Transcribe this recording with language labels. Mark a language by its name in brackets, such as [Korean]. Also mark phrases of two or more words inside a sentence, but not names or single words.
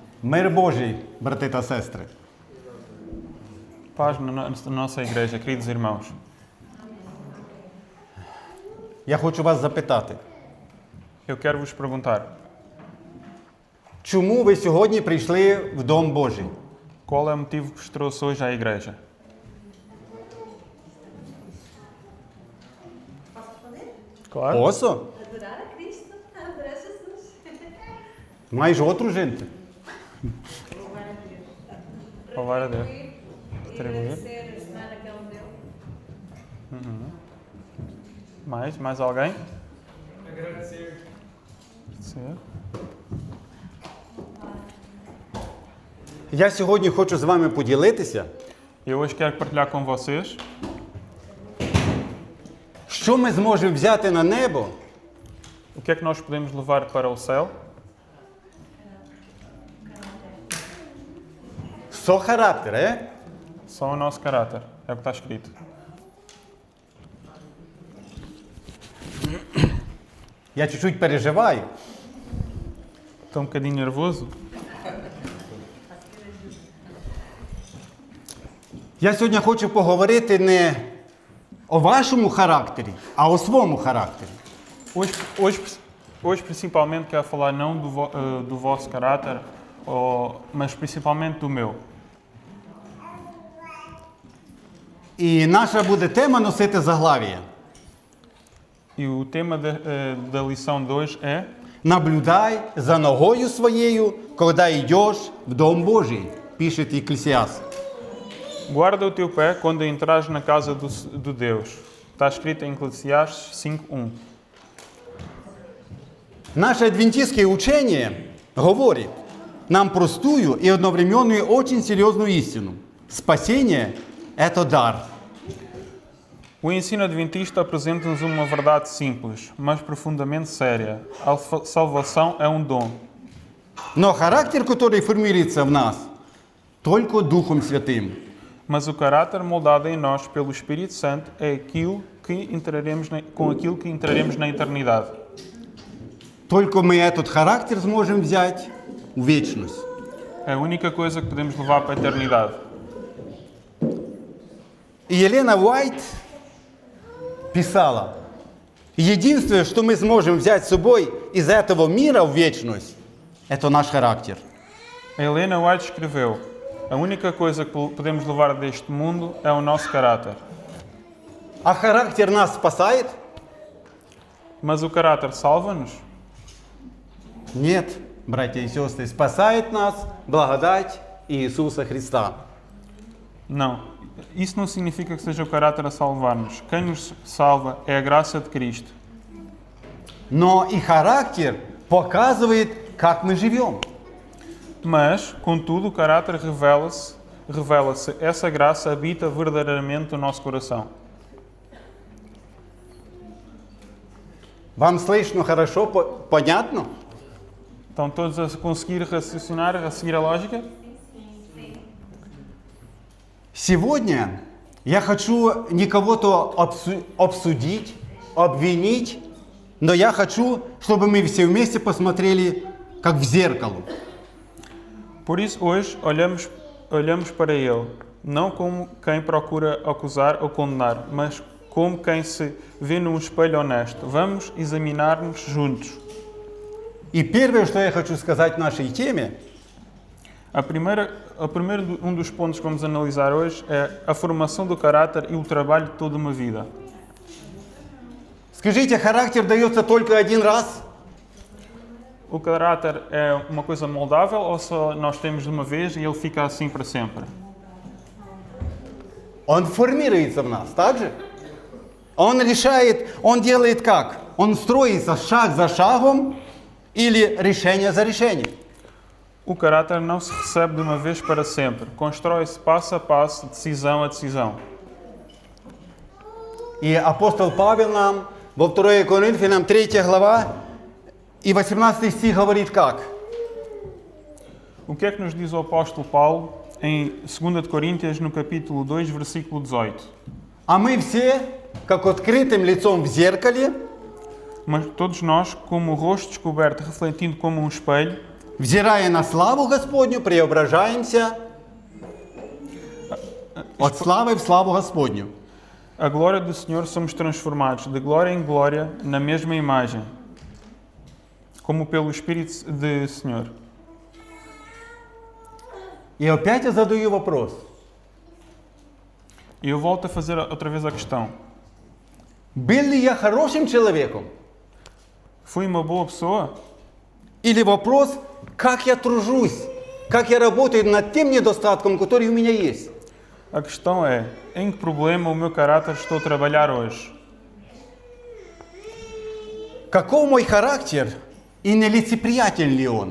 [Ukrainian] Мир Божий, брати та сестри. [Portuguese] Paz na nossa igreja, queridos irmãos. [Ukrainian] Я хочу вас запитати, [Portuguese] Eu quero vos perguntar, [Ukrainian] чому ви сьогодні прийшли в Дом Божий? [Portuguese] qual é o motivo que vos trouxe hoje à igreja? Claro. Posso? Adorar a Cristo, adorar Jesus. Mais outro, gente. Louvar a Deus. E Retribuir. agradecer a semana que Ele me deu. Mais alguém? Agradecer. Sim. [Ukrainian] Я сьогодні хочу з вами поділитися, [Portuguese] Eu hoje quero partilhar com vocês [Ukrainian] що ми зможемо взяти на небо, [Portuguese] o que é que nós podemos levar para o céu [Ukrainian] со характер, [Portuguese] só o nosso caráter. É o que está escrito. [Russian] Я чуть-чуть переживаю. [Portuguese] Estou um bocadinho nervoso. [Ukrainian] Я сьогодні хочу поговорити не о вашому характері, а о своєму характері. [Portuguese] Hoje principalmente quero falar não do vosso caráter, mas principalmente do meu. [Ukrainian] І наша буде тема носити заглав'я. [Portuguese] E o tema da lição de hoje é [Ukrainian] Наблюдай за ногою своєю, коли йдеш в Дом Божий, пише Еклесіаст. [Portuguese] Guarda o teu pé quando entrares na casa do Deus. Está escrito em Eclesiastes 5:1. [Ukrainian] Наше адвентистське учення говорить [Russian] нам простую и одновременную очень серьезную истину. Спасение – это дар. [Portuguese] O ensino adventista apresenta-nos uma verdade simples, mas profundamente séria. A salvação é um dom. [Russian] Но характер, который формируется в нас, только Духом Святым. [Portuguese] Mas o caráter moldado em nós pelo Espírito Santo é com aquilo que entraremos na eternidade. [Russian] Только мы этот характер сможем взять в вечность. [Portuguese] É a única coisa que podemos levar para a eternidade. [Russian] И Елена Уайт писала, единственное, что мы сможем взять с собой из этого мира в вечность, это наш характер. [Portuguese] A Helena White escreveu: a única coisa que podemos levar deste mundo é o nosso caráter. [Russian] А характер нас спасает? [Portuguese] Mas o caráter salva-nos? [Russian] Нет, братья и сестры, спасает нас благодать Иисуса Христа. [Portuguese] Não. Isso não significa que seja o caráter a salvar-nos. Quem nos salva é a graça de Cristo. [Russian] Но и характер показывает, как мы живем. [Portuguese] Mas, contudo, o caráter revela-se. Essa graça habita verdadeiramente o nosso coração. [Russian] Вам слышно хорошо, понятно? [Portuguese] Estão todos a conseguir raciocinar, a seguir a lógica? [Russian] Сегодня я хочу не кого-то обсудить, обвинить, но я хочу, чтобы мы все вместе посмотрели, как в зеркало. [Portuguese] Por isso, hoje, olhamos para ele, não como quem procura acusar ou condenar, mas como quem se vê num espelho honesto. Vamos examinar-nos juntos. [Russian] И первое, что я хочу сказать в нашей теме, [Portuguese] Um dos pontos que vamos analisar hoje é a formação do caráter e o trabalho de toda uma vida. [Russian] скажите, характер дается только один раз? [Portuguese] O caráter é uma coisa moldável ou só nós temos de uma vez e ele fica assim para sempre? [Russian] Он формируется в нас, так же? Он решает, он делает как? Он строится шаг за шагом или решение за решением. [Portuguese] O caráter não se recebe de uma vez para sempre. Constrói-se passo a passo, decisão a decisão. [Russian] И апостол Павел нам во 2 Коринфянам 3 глава и 18 стих говорит как? [Portuguese] O que é que nos diz o apóstolo Paulo em 2 de Coríntios, no capítulo 2, versículo 18? [Russian] А мы все, как открытым лицом в зеркале, [Portuguese] Mas todos nós, como o rosto descoberto, refletindo como um espelho, [Russian] взирая на славу Господню, преображаемся от славы в славу Господню. [Portuguese] A glória do Senhor somos transformados de glória em glória na mesma imagem, como pelo Espírito de Senhor. [Russian] И опять я задаю вопрос. [Portuguese] E eu volto a fazer outra vez a questão. [Russian] Был ли я хорошим человеком? [Portuguese] Fui uma boa pessoa? [Russian] Или вопрос, как я тружусь, как я работаю над тем недостатком, который у меня есть? [Portuguese] A questão é, em que problema o meu caráter estou a trabalhar hoje? [Russian] Каков мой характер и нелицеприятен ли он?